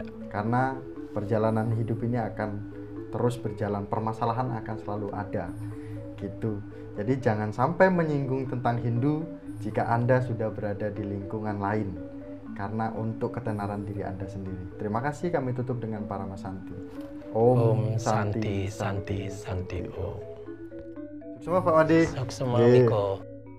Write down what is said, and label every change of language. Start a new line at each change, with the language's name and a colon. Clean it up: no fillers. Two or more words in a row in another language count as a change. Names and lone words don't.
Indonesian: Karena perjalanan hidup ini akan terus berjalan, permasalahan akan selalu ada gitu. Jadi jangan sampai menyinggung tentang Hindu jika Anda sudah berada di lingkungan lain, karena untuk ketenaran diri Anda sendiri. Terima kasih, kami tutup dengan Paramasanti.
Sanskrit: Om Santi Santi Santi Om.
Indonesian: Semua Pak Made. Semua Miko.